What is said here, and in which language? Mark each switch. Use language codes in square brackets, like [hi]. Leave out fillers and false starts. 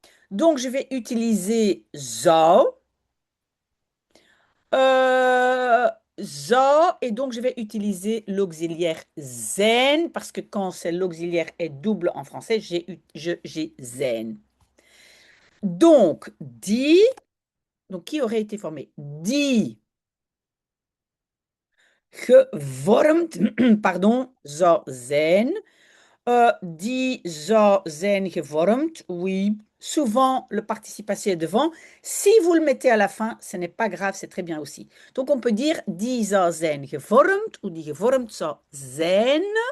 [fr] Donc je vais utiliser zou, Euh, zo, et donc je vais utiliser l'auxiliaire zen, parce que quand c'est l'auxiliaire est double en français, j'ai zen. Donc, die, donc qui aurait été formé? [nl] Die gevormd, pardon, zou zijn. Die zou zijn gevormd, oui. [fr] Souvent, le participe passé est devant. Si vous le mettez à la fin, ce n'est pas grave, c'est très bien aussi. Donc, on peut dire [nl] die zou zijn gevormd [fr] ou [nl] die gevormd zou zijn.